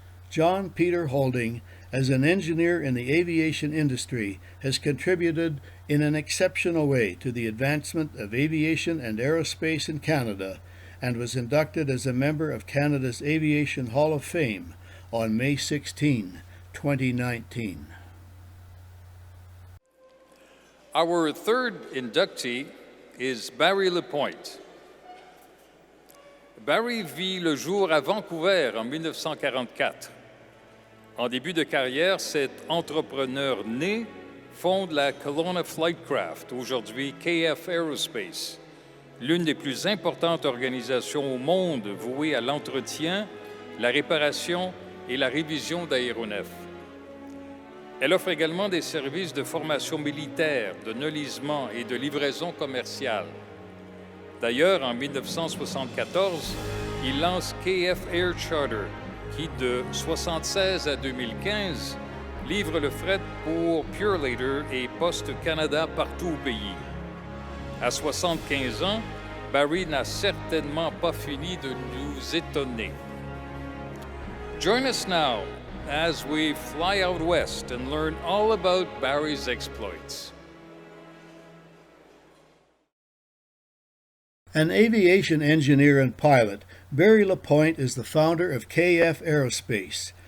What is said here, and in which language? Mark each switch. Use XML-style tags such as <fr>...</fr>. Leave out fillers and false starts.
<en>John Peter Holding, as an engineer in the aviation industry, has contributed in an exceptional way to the advancement of aviation and aerospace in Canada and was inducted as a member of Canada's Aviation Hall of Fame on May 16, 2019. Our third inductee is Barry Lapointe.</en> <fr>Barry vit le jour à Vancouver en 1944. En début de carrière, cet entrepreneur né fonde la Kelowna Flightcraft, aujourd'hui CAHF Aerospace, l'une des plus importantes organisations au monde vouée à l'entretien, la réparation et la révision d'aéronefs. Elle offre également des services de formation militaire, de nolisement et de livraison commerciale. D'ailleurs, en 1974, il lance CAHF Air Charter, qui, de 1976 à 2015, livre le fret pour Purelator et Poste Canada partout au pays. À 75 ans, Barry n'a certainement pas fini de nous étonner.</fr> <en>Join us now as we fly out west and learn all about Barry's exploits. An aviation engineer and pilot, Barry Lapointe is the founder of CAHF Aerospace.</en>